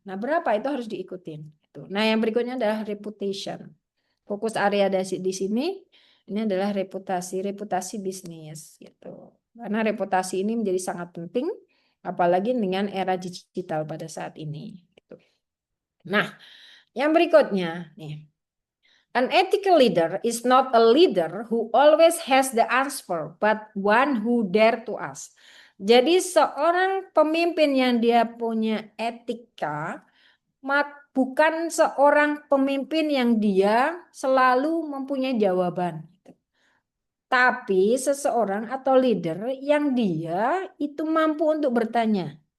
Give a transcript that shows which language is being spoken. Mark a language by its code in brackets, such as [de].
[id] Nah, berapa itu harus diikutin. Nah, yang berikutnya adalah reputation. Fokus area di sini ini adalah reputasi bisnis gitu. Karena reputasi ini menjadi sangat penting apalagi dengan era digital pada saat ini gitu. Nah, yang berikutnya nih. [en] An ethical leader is not a leader who always has the answer, but one who dare to ask. [id] Jadi seorang pemimpin yang dia punya etika, bukan seorang pemimpin yang dia selalu mempunyai jawaban. Tapi seseorang atau leader yang dia itu mampu untuk bertanya.